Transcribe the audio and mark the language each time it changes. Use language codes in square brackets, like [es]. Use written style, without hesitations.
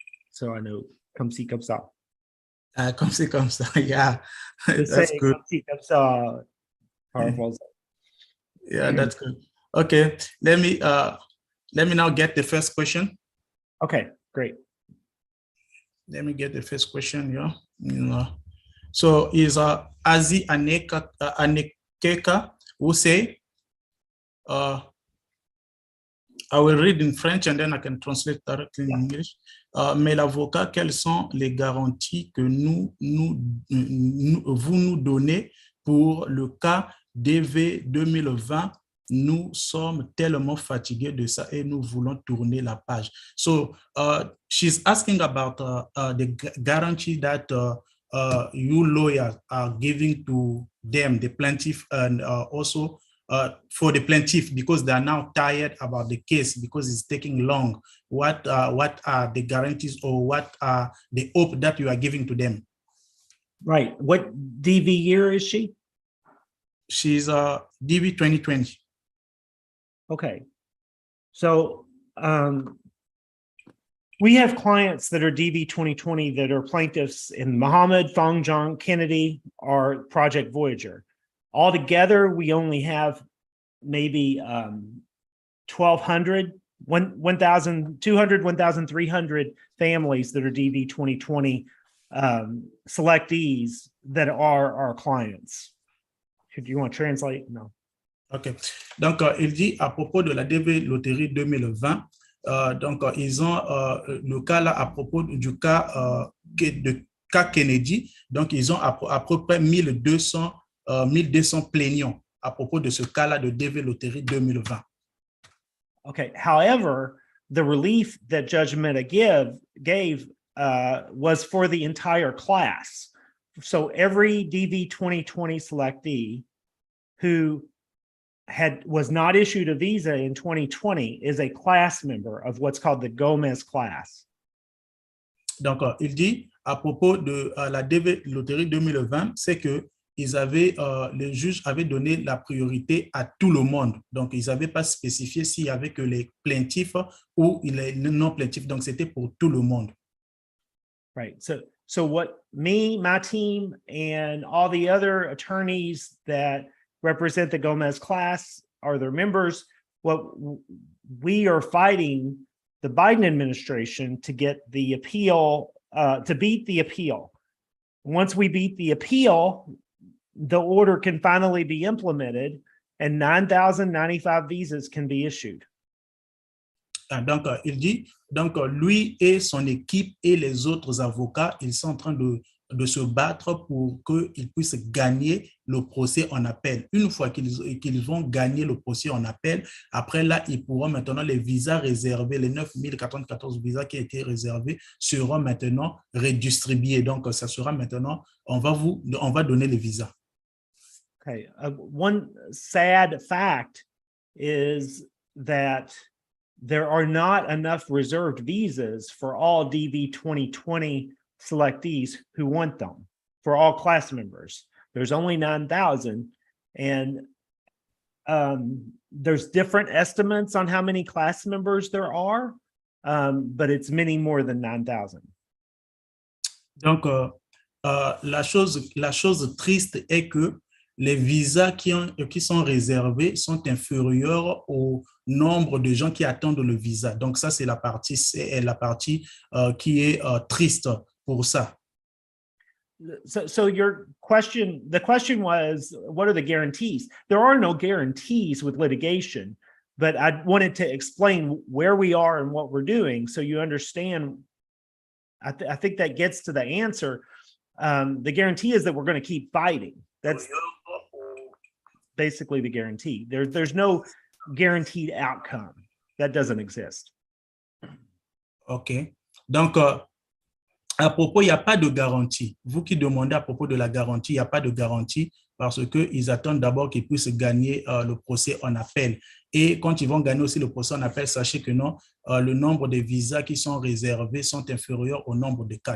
[en] So I know comme ci, comme ça. [fr] comme c'est comme ça. Yeah, [en] To that's say good. comme ci, comme ça, powerful. Yeah, that's good. Okay, let me now get the first question. Okay, great. Let me get the first question. Yeah. So is Azi Anekeka who say, I will read in French and then I can translate directly in English. [fr] Mais l'avocat, quelles sont les garanties que vous nous donnez pour le cas DV 2020? Nous sommes tellement fatigués de ça et nous voulons tourner la page. [en] So she's asking about the guarantee that you lawyers are giving to them, the plaintiff, and also for the plaintiff, because they are now tired about the case because it's taking long. What are the guarantees, or what are the hope that you are giving to them? Right. What DV year is she? She's DV 2020. Okay. So we have clients that are DV 2020 that are plaintiffs in Muhammad, Fong Jong, Kennedy, or Project Voyager. Altogether, we only have maybe 1,200, 1,200, 1,300 families that are DV 2020 selectees that are our clients. Do you want to translate? No. OK. [fr] Donc, il dit à propos de la DV Loterie 2020, donc, ils ont le cas là à propos du cas de cas Kennedy. Donc, ils ont à peu près 1200 plaignants à propos de ce cas là de DV Loterie 2020. [en] Okay. However, the relief that Judge Mehta gave was for the entire class. So every DV 2020 selectee who was not issued a visa in 2020 is a class member of what's called the Gomez class. [fr] Donc, il dit à propos de la DV Loterie 2020, c'est que les juges avaient donné la priorité à tout le monde. Donc, ils n'avaient pas spécifié s'il y avait que les plaintifs ou les non-plaintifs. Donc, c'était pour tout le monde. [en] Right. So what my team, and all the other attorneys that represent the Gomez class are their members, what we are fighting the Biden administration to get the appeal, to beat the appeal. Once we beat the appeal, the order can finally be implemented and 9,095 visas can be issued. [fr] Donc, il dit, donc, lui et son équipe et les autres avocats, ils sont en train de se battre pour qu'ils puissent gagner le procès en appel. Une fois qu'ils vont gagner le procès en appel, après là, ils pourront maintenant, les visas réservés, les 9094 visas qui ont été réservés seront maintenant redistribués. Donc, ça sera maintenant, on va donner les visas. [en] Okay. One sad fact is that there are not enough reserved visas for all DV 2020 selectees who want them, for all class members. There's only 9,000, and there's different estimates on how many class members there are, but it's many more than 9,000. [fr] Donc, la chose triste est que les visas qui sont réservés sont inférieurs au nombre de gens qui attendent le visa. Donc, ça, c'est la partie qui est triste pour ça. [en] So the question was, what are the guarantees? There are no guarantees with litigation, but I wanted to explain where we are and what we're doing so you understand. I think that gets to the answer. The guarantee is that we're going to keep fighting. That's basically the guarantee. There's no guaranteed outcome. That doesn't exist. [fr] OK. Donc, À propos, il n'y a pas de garantie. Vous qui demandez à propos de la garantie, il n'y a pas de garantie parce qu'ils attendent d'abord qu'ils puissent gagner le procès en appel. Et quand ils vont gagner aussi le procès en appel, sachez que non, le nombre de visas qui sont réservés sont inférieurs au nombre de cas.